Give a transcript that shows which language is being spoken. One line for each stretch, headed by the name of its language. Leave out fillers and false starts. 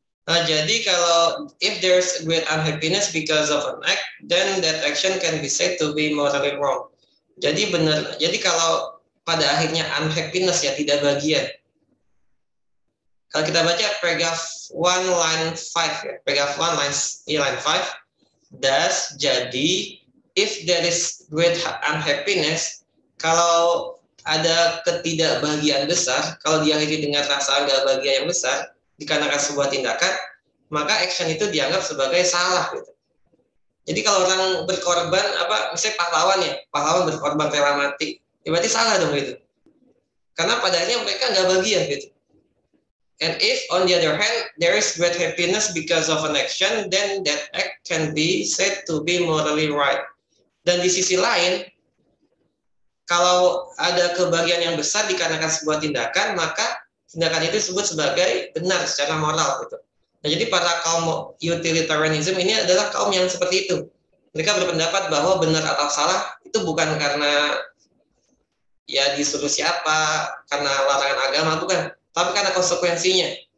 Indonesian: Jadi kalau
English: if there's great unhappiness because of an act, then that action can be said to be morally wrong.
Indonesian: Jadi benar. Jadi kalau pada akhirnya unhappiness ya, tidak bahagia. Kalau kita baca paragraph 1 line 5 ya, paragraph 1 line 5. Thus, jadi
English: if there is great unhappiness,
Indonesian: kalau ada ketidakbahagiaan besar, kalau diakhiri dengan rasa nggak bahagia yang besar dikarenakan sebuah tindakan, maka action itu dianggap sebagai salah gitu. Jadi kalau orang berkorban, misalnya pahlawan berkorban rela mati, ya berarti salah dong gitu. Karena pada akhirnya mereka nggak bahagia gitu.
English: And if on the other hand there is great happiness because of an action, then that act can be said to be morally right.
Indonesian: Dan di sisi lain, kalau ada kebahagiaan yang besar dikarenakan sebuah tindakan, maka tindakan itu disebut sebagai benar secara moral gitu. Nah, jadi para kaum utilitarianism ini adalah kaum yang seperti itu. Mereka berpendapat bahwa benar atau salah itu bukan karena ya disuruh siapa, karena larangan agama, bukan, tapi karena konsekuensinya.